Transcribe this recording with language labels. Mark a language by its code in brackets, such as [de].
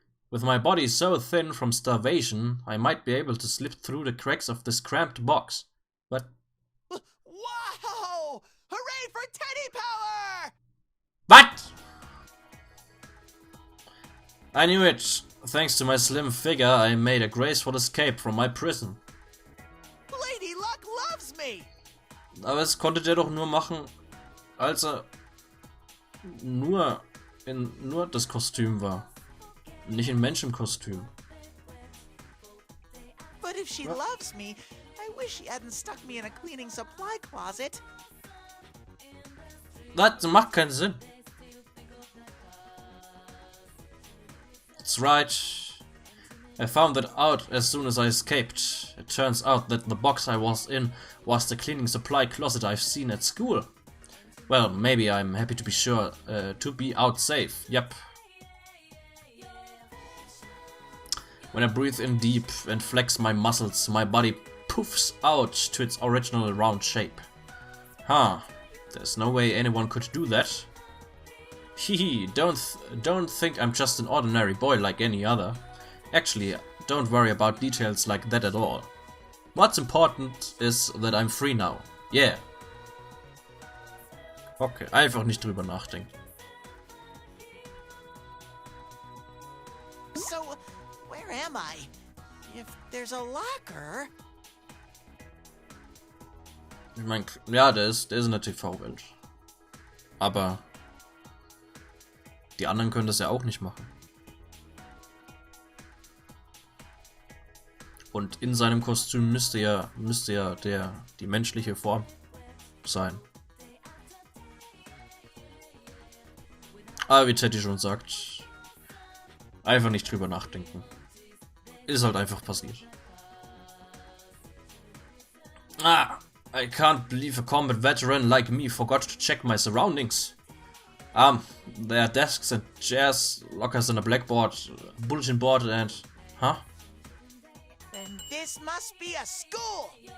[en] With my body so thin from starvation, I might be able to slip through the cracks of this cramped box. But... Wow! Hooray for Teddy Power! What? I knew it. Thanks to my slim figure, I made a graceful escape from my prison. Lady Luck loves me! [de] Aber es konnte der doch nur machen, als er nur das Kostüm war. Nicht in Menschenkostüm. [en] But if she loves me, I wish she hadn't stuck me in a cleaning supply closet. [de] Das macht keinen Sinn. [en] That's right. I found that out as soon as I escaped. It turns out that the box I was in was the cleaning supply closet I've seen at school. Well, maybe I'm happy to be sure to be out safe. Yep. When I breathe in deep and flex my muscles, my body poofs out to its original round shape. Huh. There's no way anyone could do that. Hehe, don't think I'm just an ordinary boy like any other. Actually, don't worry about details like that at all. What's important is that I'm free now. Yeah. [de] Okay, einfach nicht drüber nachdenken. [en] So, where am I? If there's a locker... [de] Ich meine, ja, der ist in der TV-Welt. Aber die anderen können das ja auch nicht machen. Und in seinem Kostüm müsste ja die menschliche Form sein. Aber wie Teddy schon sagt, einfach nicht drüber nachdenken. Ist halt einfach passiert. [en] I can't believe a combat veteran like me forgot to check my surroundings. There are desks and chairs, lockers and a blackboard, bulletin board and... Huh? Then this must be a school!